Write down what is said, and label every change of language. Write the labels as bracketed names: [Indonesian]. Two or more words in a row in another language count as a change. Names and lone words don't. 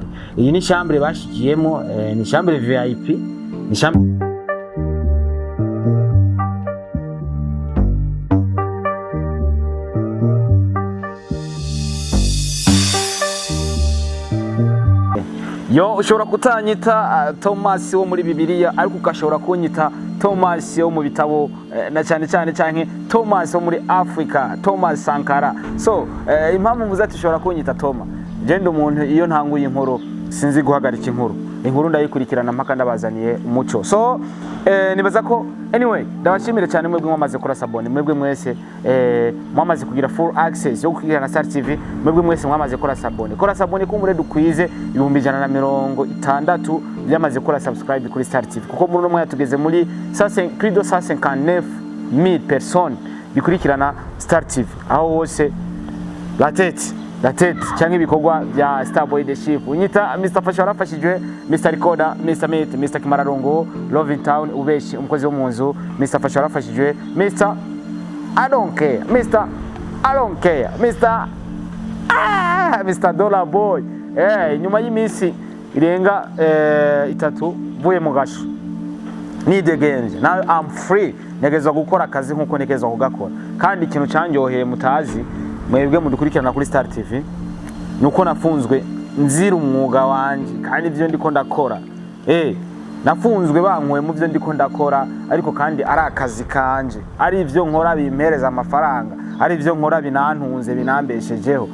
[Rundi] Iyi ni chambre bashikiyemo, ni chambre VIP, ni chambre yo ushobora kutanyita Thomas wo muri Bibiliya ariko ukashobora kunyita Thomas wo mu bitabo na cyane canke Thomas wo muri Africa, Thomas Sankara. So impamvu muzati ushobora kunyita Thomas, genda umuntu iyo ntanguye inkuru sinzi guhagarika inkuru ndayikurikirana mpaka ndabazaniye umuco. So nibaza ko anyway ndabashimire cyane mwebwe mwamaze kora sabone, mwebwe mwese mwamaze kugira [English] full access [Rundi] yo kugira Star TV, mwebwe mwese mwamaze kora sabone kumure dukwize 160 byamaze kora subscribe kuri Star TV, kuko muri no mwaya tugeze muri 559,000 personnes bikurikirana Star TV aho hose [French] la tête [Rundi] cyangwa ibikorwa bya Starboy the Chief. Unyita Mr Fasha warafashijwe, Mr Recorder, Mr Mate, Mr Kimararongo, Love in Town ubeshi umukozi wo munzu, Mr Fasha warafashijwe, [English] Mr I don't care, Mr Dollar Boy. [Rundi] Nyuma y'imisi irenga 3 vuye mu gasho nidegenje, [English] now I'm free, [Rundi] negezwa gukora akazi nkuko negezwa kugakora. Kandi ikintu cyanyoheye mutazi mwebwe mudukurikirana kuri Star TV nuko nafunzwe nzira umwuga wanje kandi ivyo ndiko ndakora. Nafunzwe bankwe mu byo ndiko ndakora, ariko kandi ari akazi kanje, ari ivyo nkora bimpereza amafaranga, ari ivyo nkora binantunze binambeshejeho.